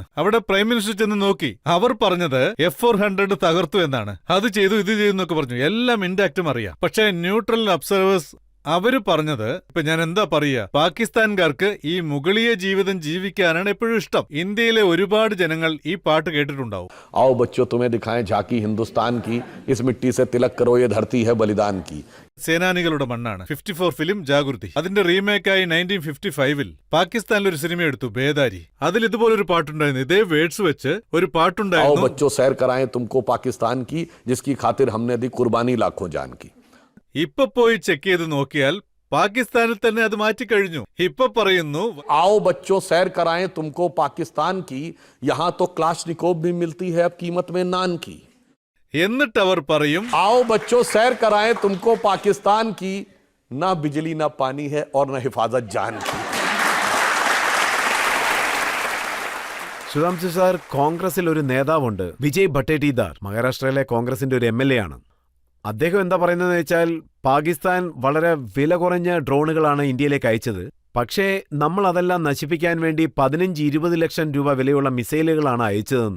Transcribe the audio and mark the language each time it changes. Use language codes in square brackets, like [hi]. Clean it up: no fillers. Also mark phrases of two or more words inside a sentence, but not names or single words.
[ml] അവിടെ [en] prime minister [ml] ചെന്ന് നോക്കി, അവർ പറഞ്ഞത് F-400 തകർത്തു എന്നാണ്. അത് ചെയ്തു, ഇത് ചെയ്തു എന്നൊക്കെ പറഞ്ഞു. എല്ലാം ഇൻഡാക്റ്റും അറിയാം. പക്ഷേ [en] neutral observers [ml] അവര് പറഞ്ഞത്, ഇപ്പൊ ഞാൻ എന്താ പറയുക, പാകിസ്ഥാൻകാർക്ക് ഈ മുഗളീയ ജീവിതം ജീവിക്കാനാണ് എപ്പോഴും ഇഷ്ടം. ഇന്ത്യയിലെ ഒരുപാട് ജനങ്ങൾ ഈ പാട്ട് കേട്ടിട്ടുണ്ടാവും. [hi] आओ बच्चों तुम्हें दिखाएं झांकी हिंदुस्तान की, इस मिट्टी से तिलक करो ये धरती है बलिदान की. [ml] സേനാനികളുടെ മണ്ണാണ്. 54 ഫിലിം ജാഗൃതി. അതിന്റെ റീമേക്കായി 1955 പാകിസ്ഥാനിൽ ഒരു സിനിമ എടുത്തു, ബേദാരി. അതിൽ ഇതുപോലൊരു പാട്ടുണ്ടായിരുന്നു, ഇതേ വേർഡ്സ് വെച്ച് ഒരു പാട്ടുണ്ടായിരുന്നു. [hi] आओ बच्चों सैर कराएं तुमको पाकिस्तान की, जिसकी खातिर हमने दी कुर्बानी लाखों जान की. [ml] ഇപ്പൊ പോയി ചെക്ക് ചെയ്ത് നോക്കിയാൽ പാകിസ്ഥാനിൽ തന്നെ അത് മാറ്റിക്കഴിഞ്ഞു. ഇപ്പൊ പറയുന്നു, [hi] आओ बच्चों सैर कराएं तुमको पाकिस्तान की, यहां तो क्लाशनिकोव भी मिलती है अब कीमत में नान की. [ml] എന്നിട്ട് അവർ പറയും, [hi] आओ बच्चों सैर कराएं तुमको पाकिस्तान की, ना बिजली ना पानी है और ना हिफाजत जान की. [ml] സുധാംശു സാർ, കോൺഗ്രസിൽ ഒരു നേതാവുണ്ട്, വിജയ് ഭട്ടേട്ടിദാർ. മഹാരാഷ്ട്രയിലെ കോൺഗ്രസിന്റെ ഒരു MLA ആണ്. അദ്ദേഹം എന്താ പറയുന്നതെന്ന് വെച്ചാൽ, പാകിസ്ഥാൻ വളരെ വില കുറഞ്ഞ ഡ്രോണുകളാണ് ഇന്ത്യയിലേക്ക് അയച്ചത്. പക്ഷേ നമ്മൾ അതെല്ലാം നശിപ്പിക്കാൻ വേണ്ടി 15-20 ലക്ഷം രൂപ വിലയുള്ള മിസൈലുകളാണ് അയച്ചതെന്ന്.